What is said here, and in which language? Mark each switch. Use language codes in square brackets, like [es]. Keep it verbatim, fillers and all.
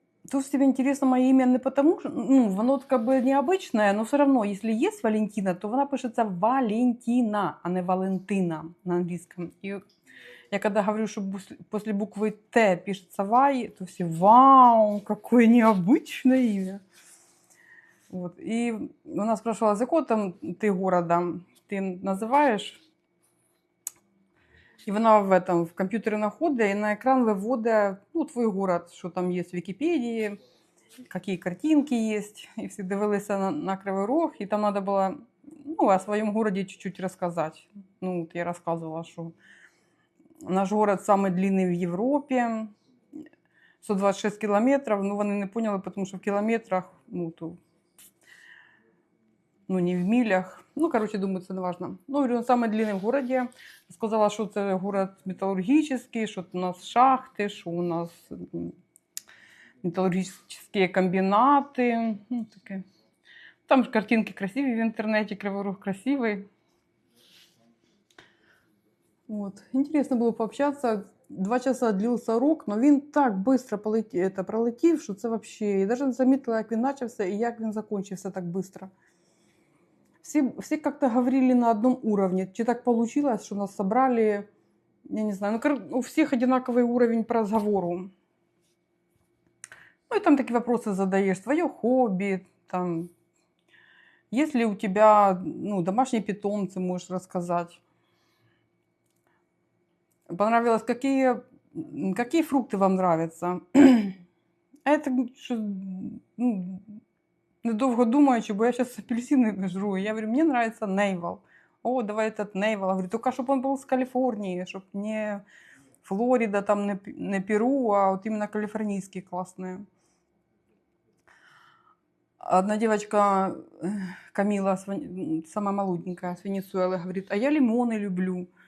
[ru] Тут себе интересно мое имя не потому, что, ну, оно как бы необычное, но все равно, если есть Валентина, то она пишется Валентина, а не Валентина на английском. И я когда говорю, что бус- после буквы Т пишется Вай, то все вау, какое необычное имя. Вот. И она спрашивала, за какого там ты города ты называешь? [uk] І вона в, этом, в комп'ютері знаходить і на екран виводить ну, твій город, що там є в Вікіпедії, які картинки є. І всі дивилися на, на Кривий Рог, і там треба було ну, о своєму городі чуть-чуть розказати. Ну, от я розказувала, що наш город самий длинний в Європі, сто двадцять шість кілометрів. Ну, вони не поняли, тому що в кілометрах, ну, то, ну, не в милях. Ну, короче, думаю, це не важно. [ru] Ну, говорю, он самый длинный в городе. [uk] Сказала, що це город металургічний, що у нас шахти, що у нас металургічні комбінати. Ну, таке. Там ж картинки красиві в інтернеті, Кривий Рог красивий. Вот. [ru] Интересно було пообщатися. Два часа длился урок, [uk] але він так швидко полетів, це, пролетів, що це взагалі... Я навіть не замітила, як він почався і як він закінчився так швидко. [ru] Все, все как-то говорили на одном уровне. [uk] Чи так [ru] получилось, что нас собрали, я не знаю, ну, у всех одинаковый уровень по разговору. Ну и там такие вопросы задаешь, твое хобби, там, есть ли у тебя, ну, домашние питомцы, можешь рассказать. Понравилось, какие, какие фрукты вам нравятся. А это, что, [uk] ну, недовго думаючи, бо я зараз апельсини жру. Я говорю, мені подобається нейвал. О, [ru] давай этот [uk] нейвал. Я говорю, тільки щоб він був з Каліфорнії, щоб не Флорида, там, не, не Перу, а от іменно каліфорнійські класні. Одна дівчинка, Каміла, сама молоденька, з Венесуели, говорить, а я лимони люблю.